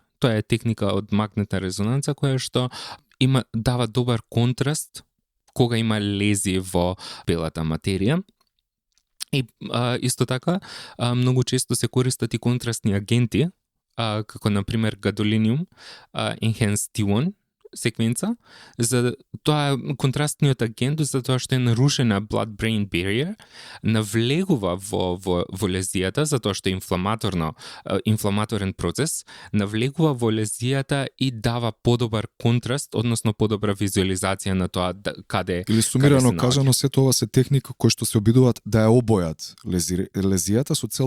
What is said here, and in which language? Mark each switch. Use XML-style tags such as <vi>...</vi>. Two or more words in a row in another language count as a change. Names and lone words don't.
<mk>Тоа е техника од магнетна резонанца која што дава добар контраст кога има лези во белата материја. И исто така многу често се користат и контрастни агенти, како например гадолиниум,</mk> <en>Enhanced T1</en> <mk>секвенца, за тоа контрастниот агент, за тоа што е нарушена</mk> <en>blood-brain barrier,</en> <mk>навлегува во лезијата, затоа што е инфламаторен процес, навлегува во лезијата и дава подобар контраст, односно подобра визуализација на тоа каде Или сумирано каде се кажано, сето ова се техника кои што се обидуваат да ја обојат лезијата со цел да</mk>